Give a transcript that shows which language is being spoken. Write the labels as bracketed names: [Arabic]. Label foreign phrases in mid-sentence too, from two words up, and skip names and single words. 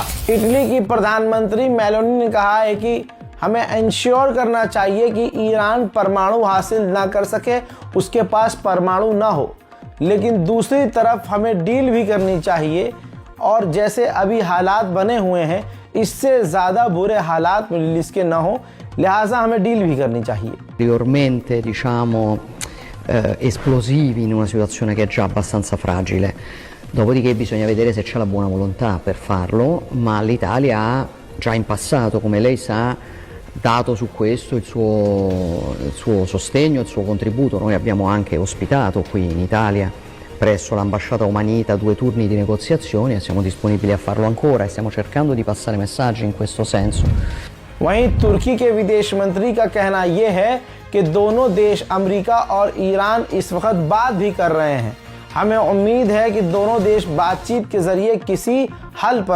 [Hindi] इटली की प्रधानमंत्री मेलोनी ने कहा है कि हमें इंश्योर करना चाहिए कि ईरान परमाणु हासिल ना कर सके, उसके पास परमाणु ना हो, लेकिन दूसरी तरफ हमें डील भी करनी चाहिए और जैसे अभी हालात बने हुए हैं इससे ज़्यादा बुरे हालात [English] Middle East [Hindi] के ना हो, लिहाजा हमें डील भी करनी चाहिए। [Italian] Ulteriormente, diciamo, esplosivi in una situazione che è già abbastanza fragile. Dopodiché bisogna vedere se c'è la buona volontà per farlo, ma l'Italia ha già in passato, come lei sa, dato su questo il suo sostegno, il suo contributo. Noi abbiamo anche ospitato qui in Italia presso l'ambasciata omanita 2 turni di negoziazione e siamo disponibili a farlo ancora e stiamo cercando di passare messaggi in questo senso. [Hindi] वहीं तुर्की के विदेश मंत्री का कहना यह है कि दोनों देश अमेरिका और ईरान इस वक्त बात भी कर रहे हैं। हमें उम्मीद है कि दोनों देश बातचीत के जरिए किसी हल पर